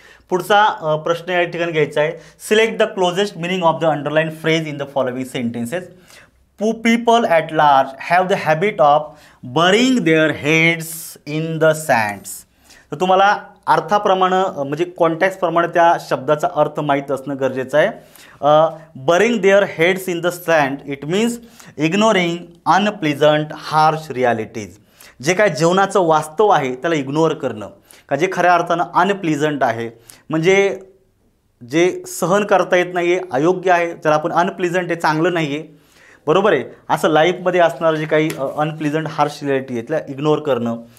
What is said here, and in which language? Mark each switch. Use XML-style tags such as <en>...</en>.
<mr>पुढचा प्रश्न या ठिकाणी घ्यायचा आहे,</mr> <en>Select the closest meaning of the underline phrase in the following sentences. People at large have the habit of burying their heads in the sands.</en> <mr>तर तुम्हाला अर्थाप्रमाणे म्हणजे कॉन्टॅक्टप्रमाणे त्या शब्दाचा अर्थ माहीत असणं गरजेचं आहे.</mr> <en>Burying their heads in the sand it means ignoring unpleasant harsh realities.</en> <mr>जे काय जीवनाचं वास्तव आहे त्याला इग्नोर करणं, का जे खऱ्या अर्थानं अनप्लिजंट आहे म्हणजे जे सहन करता येत नाही आहे, अयोग्य आहे, त्याला आपण अनप्लिजंट आहे, चांगलं नाही आहे, बरोबर आहे, असं लाईफमध्ये असणारं जे काही अनप्लिजंट हार्श रियालिटी आहे त्याला इग्नोर करणं.</mr>